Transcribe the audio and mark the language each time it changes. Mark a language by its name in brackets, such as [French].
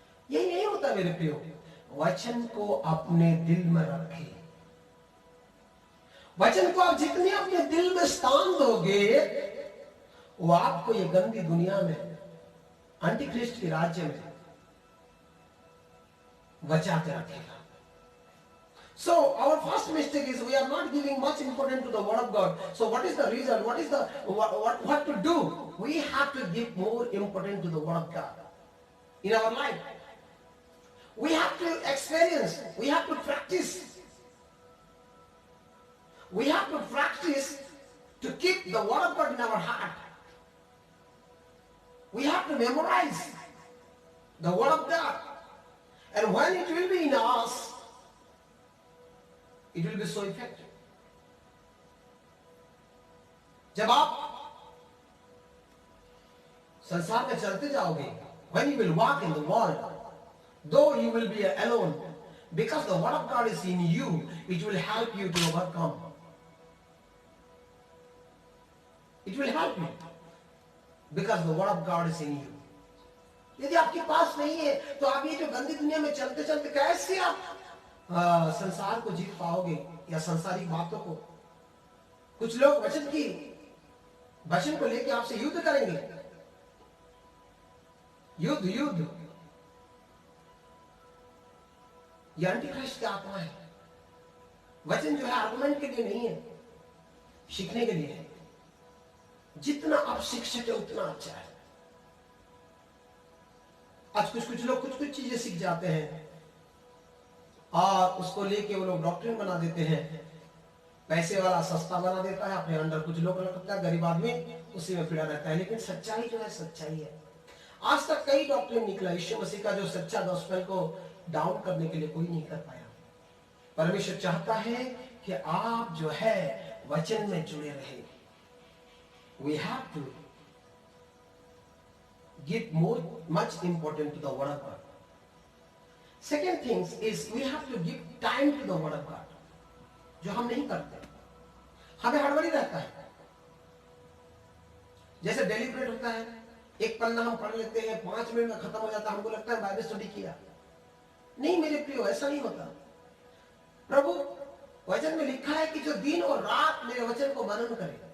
[Hindi] यही नहीं होता मेरे प्रियो। वचन को अपने दिल में रखिए। वचन को आप जितने अपने दिल में स्थान दोगे, वो आपको ये गंदी दुनिया में, एंटीक्रिस्ट के राज्य में बचा के रखेगा। [English] So our first mistake is we are not giving much importance to the word of God. So what is the reason? What is the what to do? We have to give more importance to the word of God in our life. We have to experience. We have to practice. We have to practice to keep the word of God in our heart. We have to memorize the word of God. And when it will be in us, it will be so effective. [Hindi] जब आप संसार में चलते जाओगे, [English] when you will walk in the world, though you will be alone, because the word of God is in you, it will help you to overcome. It will help you because the word of God is in you. [Hindi] यदि आपके पास नहीं है तो आप ये जो गंदी दुनिया में चलते चलते कैसे आप संसार को जीत पाओगे या संसारिक बातों को। कुछ लोग वचन को लेकर आपसे युद्ध करेंगे। युद्ध ये एंटीक्राइस्ट की आत्मा है। वचन जो है आर्गुमेंट के लिए नहीं है, सीखने के लिए है। जितना आप सीख सके उतना अच्छा है। आज कुछ लोग कुछ चीजें सीख जाते हैं और उसको लेके वो लोग डॉक्ट्रिन बना देते हैं। पैसे वाला सस्ता बना देता है अपने अंडर, कुछ लोग लगता है गरीब आदमी उसी में पीड़ा रहता है। लेकिन सच्चाई जो है सच्चाई है। आज तक कई डॉक्ट्रिन निकला, यीशु मसीह का जो सच्चा गॉस्पेल को डाउन करने के लिए कोई नहीं कर पाया। परमेश्वर चाहता है कि आप जो है वचन में जुड़े रहे। [English] We have to give much importance to the word of God. Second thing is we have to give time to the word of God, [Hindi] जो हम नहीं करते। हमें हड़बड़ी रहता है। जैसे डेलीब्रेट होता है, एक पन्ना हम पढ़ लेते हैं, 5 मिनट में खत्म हो जाता है, हमको लगता है बाइबल स्टडी किया। नहीं मेरे प्रियो, ऐसा नहीं होता। प्रभु वचन में लिखा है कि जो दिन और रात मेरे वचन को मनन करे।